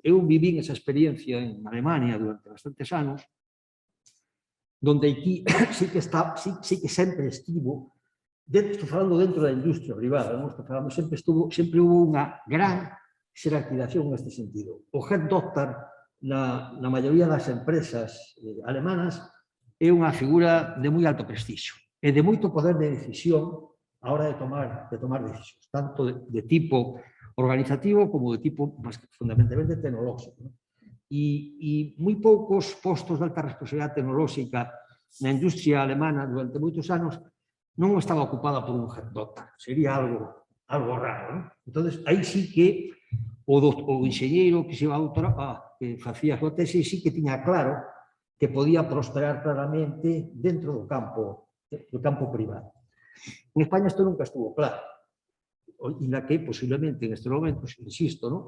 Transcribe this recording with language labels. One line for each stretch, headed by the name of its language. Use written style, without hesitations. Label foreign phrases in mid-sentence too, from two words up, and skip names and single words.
Galician: Eu vivín esa experiencia en Alemania durante bastantes anos, donde aquí sí que sempre estivo, estou falando dentro da industria privada, non estou falando, sempre hubo unha gran xerarquización neste sentido. O
English: head doctor
Galician: na maioría das empresas alemanas é unha figura de moi alto prestixio e de moito poder de decisión a hora de tomar decisións, tanto de tipo organizativo como de tipo fundamentalmente tecnolóxico. E moi poucos postos de alta responsabilidade tecnolóxica na industria alemana durante moitos anos non estaba ocupada por un
English: head doctor.
Galician: Sería algo raro. Entón, aí sí que o enxeñeiro que se iba a doutorar, que facía a súa tese, sí que tiña claro que podía prosperar claramente dentro do campo privado. En España isto nunca estuvo claro. E na que, posiblemente, en este momento, insisto, non?